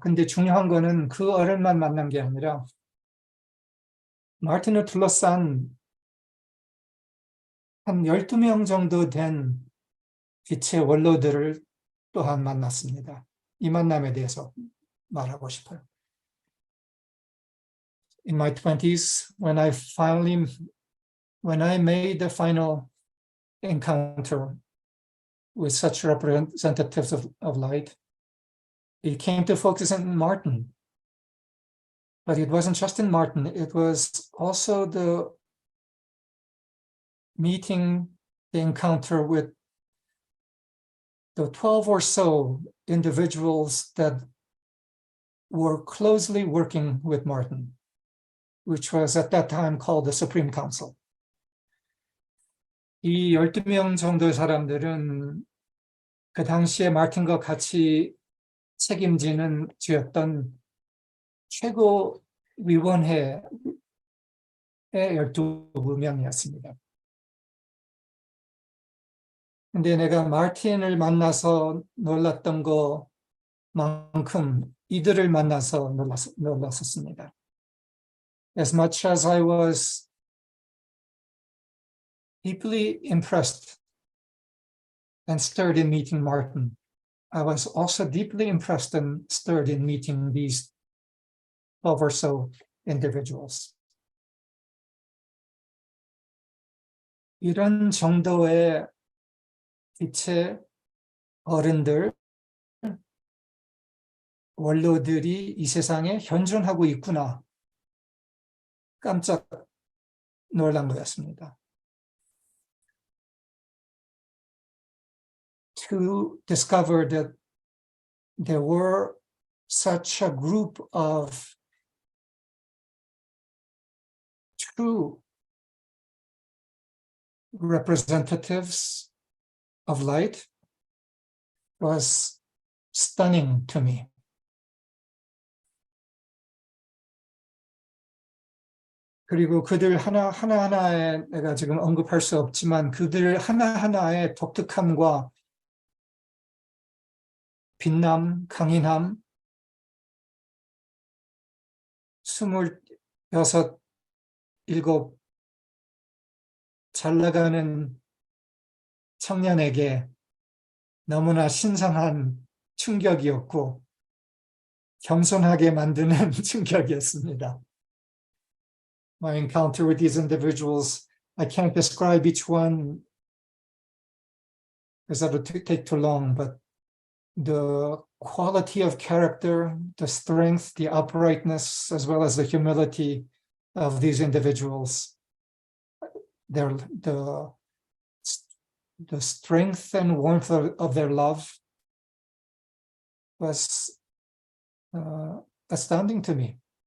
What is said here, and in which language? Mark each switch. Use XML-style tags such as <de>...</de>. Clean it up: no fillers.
<ko>근데 중요한 거는 그 어른만 만난 게 아니라 마틴을 둘러싼 한 12명 정도 된 빛의 원로들을 또한 만났습니다. 이 만남에 대해서 말하고 싶어요.</ko> <en>In my 20s, when I made the final encounter with such representatives of light, it came to focus on Martin. But it wasn't just in Martin, it was also the meeting, the encounter with the 12 or so individuals that were closely working with Martin, which was at that time called the Supreme Council.</en> <ko>이 12명 정도의 사람들은 그 당시에 마틴과 같이 책임지는 쥐었던 최고위원회의 12명이었습니다. 근데 내가 마틴을 만나서 놀랐던 것만큼 이들을 만나서 놀랐었습니다.</ko> <en>As much as I was deeply impressed and stirred in meeting Martin, I was also deeply impressed and stirred in meeting these 12 or so individuals.</en> <ko>이런 정도의 빛의 어른들, 원로들이 이 세상에 현존하고 있구나. 깜짝 놀란 거였습니다.</ko> <en>To discover that there were such a group of true representatives of light was stunning to me.</en> <ko>그리고 그들 하나하나에 내가 지금 언급할 수 없지만 그들 하나하나의 독특함과 빛남, 강인함, 26, 7 잘 나가는 청년에게 너무나 신선한 충격이었고 겸손하게 만드는 충격이었습니다.</ko> <en>My encounter with these individuals, I can't describe each one because that would take too long, but the quality of character, the strength, the uprightness, as well as the humility of these individuals, the strength and warmth of their love was astounding to me.</en>